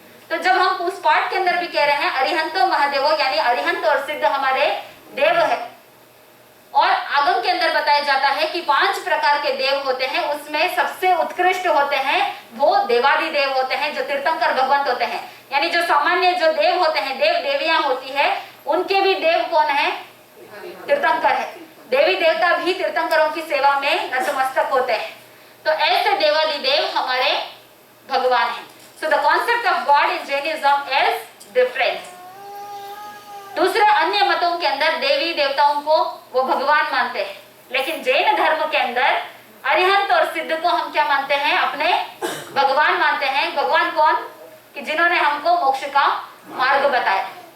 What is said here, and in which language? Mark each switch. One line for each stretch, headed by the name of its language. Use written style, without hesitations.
Hindi: तो जब हम उस पाठ के अंदर भी कह रहे हैं अरिहंतो महादेवो यानी अरिहंत और सिद्ध हमारे देव है, और आगम के अंदर बताया जाता है कि 5 प्रकार के देव होते हैं, उसमें सबसे उत्कृष्ट होते हैं वो देवादि देव होते हैं जो तीर्थंकर भगवंत होते हैं। यानी जो सामान्य जो देव होते हैं, देव देवियां होती है, उनके भी देव कौन है? तीर्थंकर है। देवी देवता भी तीर्थंकरों की सेवा में नतमस्तक होते हैं। तो ऐसे देवादि देव हमारे भगवान हैं।
English: So the concept of God in Jainism is different.
Hindi: दूसरे अन्य मतों के अंदर देवी देवताओं को वो भगवान मानते हैं, लेकिन जैन धर्म के अंदर अरिहंत और सिद्ध को हम क्या मानते हैं? अपने भगवान मानते हैं। भगवान कौन? कि जिन्होंने हमको मोक्ष का मार्ग बताया।